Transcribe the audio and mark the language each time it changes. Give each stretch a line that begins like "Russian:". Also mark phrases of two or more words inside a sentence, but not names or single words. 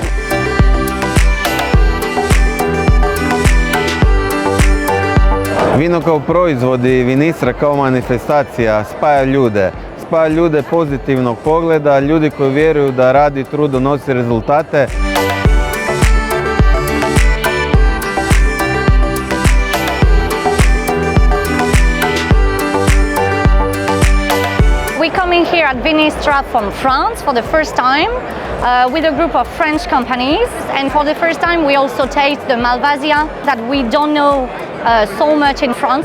Croatian: Vino kao proizvod i Vinistra kao manifestacija spaja ljude pozitivnog pogleda, ljudi koji vjeruju da rad i trud donosi rezultate.
English: We coming here at Vinistra from France for the first time with a group of French companies, and for the first time we also taste the Malvasia that we don't know so much in France.